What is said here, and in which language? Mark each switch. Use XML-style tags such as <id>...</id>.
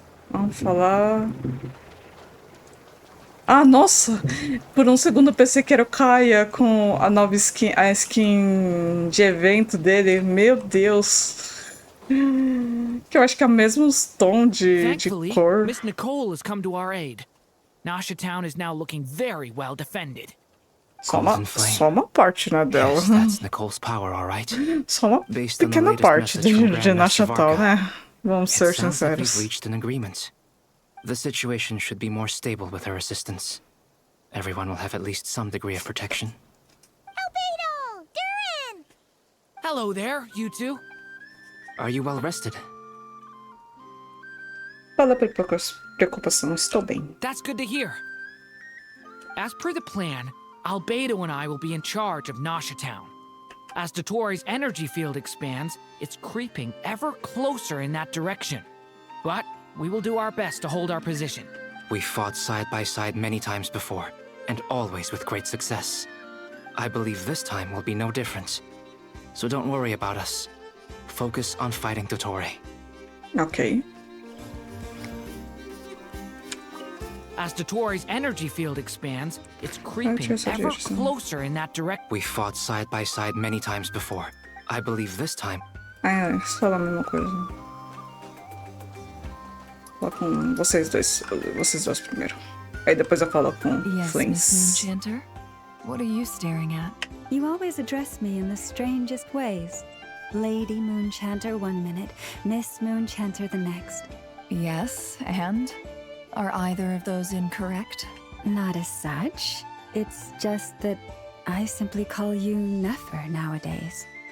<pt>Vamos falar... Ah, nossa! Por um segundo eu pensei que era o Kaia com a nova skin, a skin de evento dele. Meu Deus! Que eu acho que é o mesmo tom de cor.</pt> <en>Miss Nicole has come to our aid. Nasha Town is now looking very well defended.</en> <pt>Só uma parte, né, dela.</pt> <en>Yes, that's Nicole's power, all right.</en> <pt>Só uma pequena parte de Nasha Town, né? Vamos ser sinceros.</pt> <en>We've reached an agreement. The situation should be more stable with her assistance. Everyone will have at least some degree of protection. Albedo! Durin! Hello there, you two. Are you well rested?</en> <pt>Fala por preocupação, estou bem.</pt> <en>That's good to hear. As per the plan, Albedo and I will be in charge of Nasha Town. As Dotori's energy field expands, it's creeping ever closer in that direction. But we will do our best to hold our position. We've fought side by side many times before, and always with great success. I believe this time will be no different. So don't worry about us. Focus on fighting Dottore. Okay. As Dotori's energy field expands, it's creeping ever closer in that direction. We fought side by side many times before. I believe this time.</en> <pt>Fala a mesma coisa. Fala com vocês dois primeiro. Aí depois eu falo com Flings.</pt> <en>Miss Moonshenter? What are you staring at? You always address me in the strangest ways. Lady Moonshenter one minute, Miss Moonshenter the next. Yes, and? Are either of those incorrect? Not as such. It's just that I simply call you Nefer nowadays.</en>